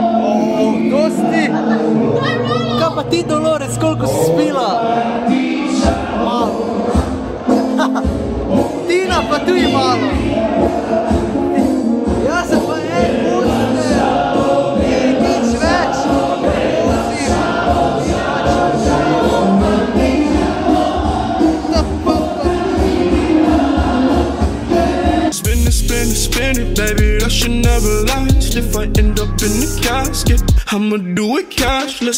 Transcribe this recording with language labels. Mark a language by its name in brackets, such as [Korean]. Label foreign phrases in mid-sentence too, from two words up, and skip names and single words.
[Slovenian] ti Dolores, koliko si spila? malo. Ja se pa pustite. I nič več. [English] Spin it, baby, that should never last. If I end up in the casket, I'ma do it cashless.